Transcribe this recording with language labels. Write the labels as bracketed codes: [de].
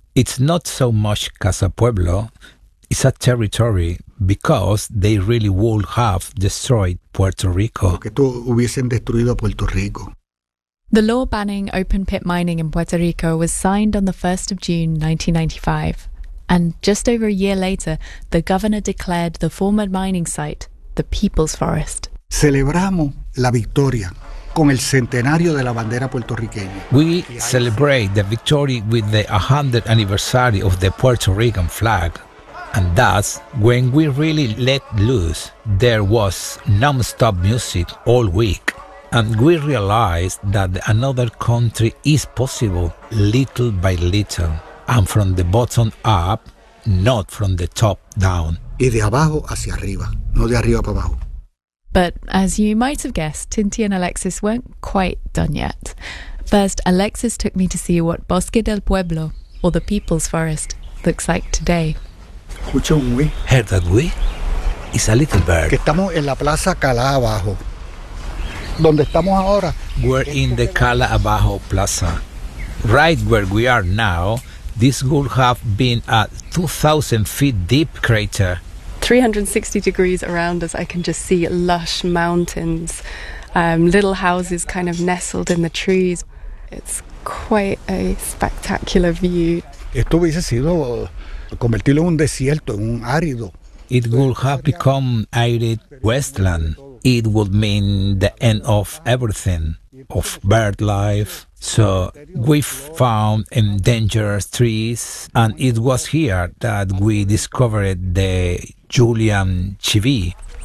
[en] It's not so much Casa Pueblo, it's a territory, because they really would have destroyed Puerto Rico. The law banning open pit mining in Puerto Rico was signed on the 1st of June 1995. And just over a year later, the governor declared the former mining site the People's Forest. [es] Celebramos la victoria con el centenario de la bandera puertorriqueña. [en] We celebrate the victory with the 100th anniversary of the Puerto Rican flag. And that's when we really let loose. There was non-stop music all week. And we realized that another country is possible, little by little. And from the bottom up, not from the top down. [es] Y de abajo hacia arriba, no de arriba para abajo. [en] But as you might have guessed, Tinti and Alexis weren't quite done yet. First, Alexis took me to see what Bosque del Pueblo, or the People's Forest, looks like today. [es] Escucha un güey. [en] Heard that güey? It's a little bird. [es] Que estamos en la Plaza Cala Abajo. Donde estamos ahora. [en] We're in the Cala Abajo Plaza. Right where we are now, this would have been a 2,000 feet deep crater. 360 degrees around us, I can just see lush mountains, little houses kind of nestled in the trees. It's quite a spectacular view. [es] Esto hubiese sido convertirlo en un desierto, en un árido. [en] It would have become arid wasteland. It would mean the end of everything, of bird life. So we found endangered trees, and it was here that we discovered the Julian chivi.